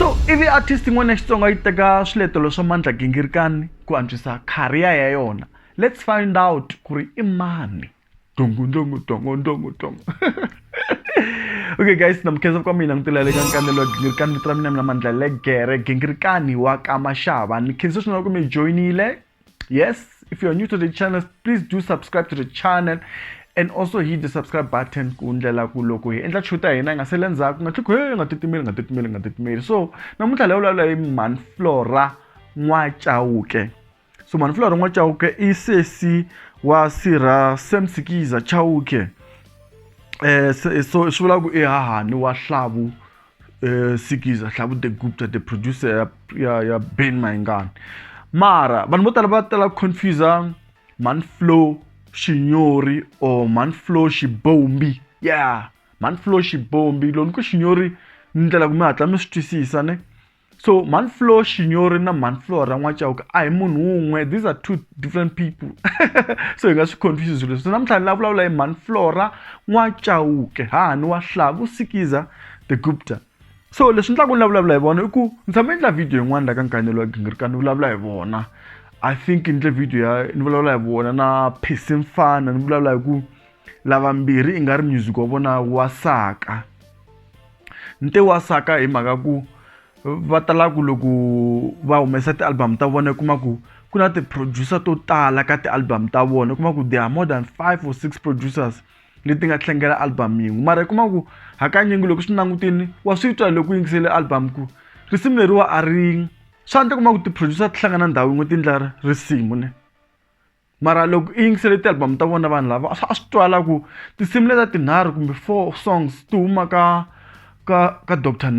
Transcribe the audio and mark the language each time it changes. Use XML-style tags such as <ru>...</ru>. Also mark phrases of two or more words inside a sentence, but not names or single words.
<ts>ivi artist n'wana ya Xitsonga yi teka swiletelo swa Mandla Gingirikani ku antswisa career ya yona.</ts> <en>Let's find out</en> <ts>ku ri i mani. Dongo. Okay guys, namkhensa kwa mina ngitilale ka Nkanelo Gingirikani vito ra mina mina Mandla legere Gingirikani wa ka Mashava. Ni khensa swinene ku mi joinile.</ts> <en>Yes, if you are new to the channel, please do subscribe to the channel and also hit the subscribe button</en> <ts>ku ndlela ku loko hi endla chuta hina nga sele ndzhaku nga tlhiko nga titimeli. So namuntlha la vulavula hi man Florah Chauke. So man Florah Chauke i sesi wa sira Semsikiza Chauke. So swi vula ku i hahani wa Hlavu Sikiza, Hlavu the Gupta,</ts> <en>the producer</en> <ts>ya Ben Mayingani. Mara vanhu vo tala va tala confuse man Flow Xinyori or man Flow Xibombi. Yeah, man Flow Xibombi loko ku Xinyori ndlela ku mi hatla mi swi twisisa ne. So man Flow Xinyori na man Florah Chauke a hi munhu un'we.</ts> <en>These are two different people.</en> <ts>So hi nga swi confuse leswi. So namuntlha ni vulavula hi man Florah Chauke, hahani wa Hlavu Sikiza the Gupta. So leswi ndlaku ni vulavula hi vona i ku ni tshame endla video yin'wana la ka Nkanelo Gingirikani ni vulavula hi vona.</ts> <en>I think in the video</en> <ts>ni vulavula hi vona na Phesi Mfana, ni vulavula hi ku lava mbirhi i nga ri music wa vona wa saka. Nte wa saka hi mhaka ku va tala ku loko va humesa ti-album ta vona kuma ku ku na ti-producer to tala ka ti-album ta vona. Kuma ku</ts> <en>there are more than 5 or 6 producers</en> <ts>leti nga tlangela album yin'we. Mara kuma ku hakanyingi loko swi langutini wa swi twa loko yingisele album ku risimu leriwa a ri swa ndle kuma ku ti-producer ti hlangana ndhawu yin'we ti ndla risimu ne. Mara loko i yingisele ti-album ta vona vanhu lava a swi twala ku tinsimu leta tinharhu kumbe 4 songs ti huma ka Dr.</ts>